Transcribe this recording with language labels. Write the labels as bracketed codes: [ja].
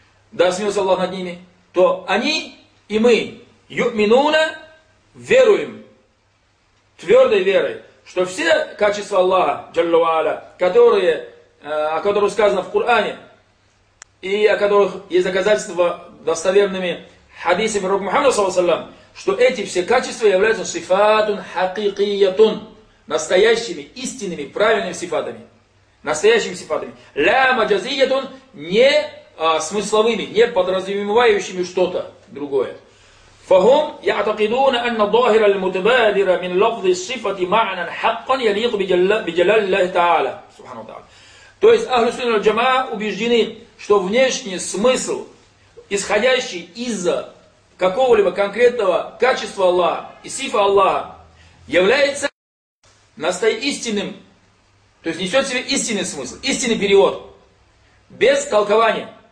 [ru] да смилуется Аллах над ними, то они и мы, юминуна, веруем, твердой верой, что все качества Аллаха, جلّ وعلا, которые, о которых сказано в Коране, и о которых есть доказательства достоверными хадисами Пророка Мухаммада, саллаллаху алейхи ва саллям, что эти все качества являются сифатун хакикиятун, настоящими, истинными, правильными сифатами. Настоящими сифатами. Ля маджазиятун, не смысловыми, не подразумевающими что-то другое. [ar] فهم يعتقدون أن الظاهر المتبادر من لفظ الصفة معنى حقا يليق بجلال الله تعالى سبحانه وتعالى. [ru] То есть أهل السنة والجماعة убеждены, что внешний смысл, исходящий из какого-либо конкретного качества Аллаха и сифа Аллаха, является настоящим, то есть несет в себе истинный смысл, истинный перевод, без толкования.